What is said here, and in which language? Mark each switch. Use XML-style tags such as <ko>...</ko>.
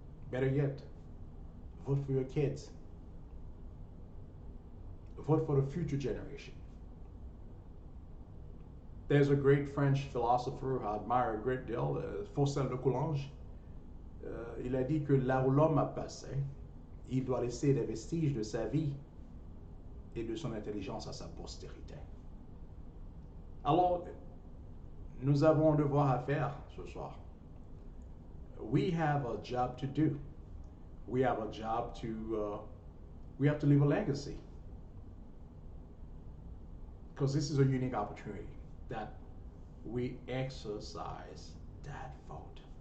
<en>Better yet, vote for your kids. Vote for the future generation. There's a great French philosopher I admire a great deal, Faucel de Coulanges.</en> <fr>Il a dit que là où l'homme a passé, il doit laisser des vestiges de sa vie et de son intelligence à sa postérité. Alors, nous avons un devoir à faire ce soir.</fr> <en>We have a job to do. We have a job to We have to leave a legacy because this is a unique opportunity that we exercise that vote.</en>